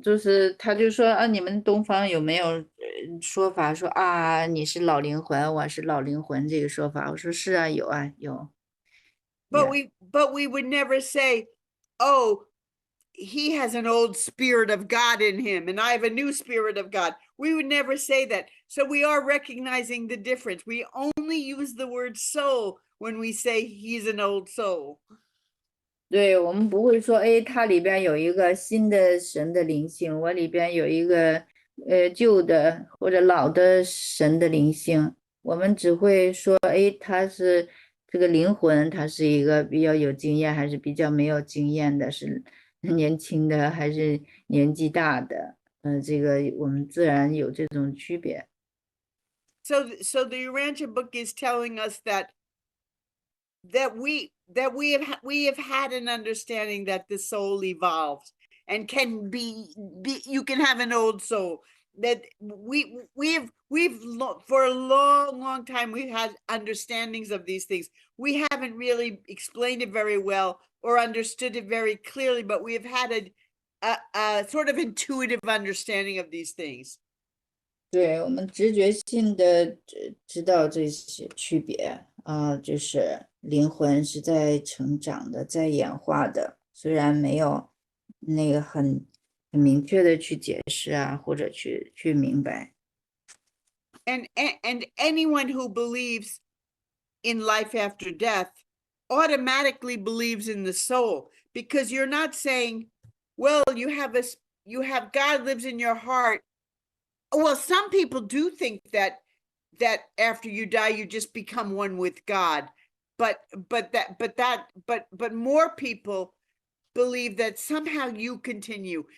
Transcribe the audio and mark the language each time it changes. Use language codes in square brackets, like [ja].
[zh] 就是他就说啊，你们东方有没有说法说啊，你是老灵魂，我是老灵魂这个说法？我说是啊，有啊，有。 [en] But Yeah. we would never say, oh, he has an old spirit of God in him and I have a new spirit of God. We would never say that. So we are recognizing the difference. We only use the word soul when we say he's an old soul. [zh] 对，我们不会说，哎，它里边有一个新的神的灵性，我里边有一个旧的或者老的神的灵性，我们只会说，哎，他是这个灵魂，他是一个比较有经验还是比较没有经验的，是年轻的还是年纪大的，这个我们自然有这种区别。 [en] So the Urantia book is telling us that we have had an understanding that the soul evolves and can be you can have an old soul, that we've for a long time we've had understandings of these things. We haven't really explained it very well or understood it very clearly, but we have had a sort of intuitive understanding of these things. [zh] 对，我们直觉性的知道这些区别啊，就是灵魂是在成长的，在演化的，虽然没有那个很明确的去解释啊，或者去明白。 [en] And anyone who believes in life after death automatically believes in the soul, because you're not saying, well, you have God lives in your heart. Well, some people do think that after you die you just become one with God, but more people believe that somehow you continue.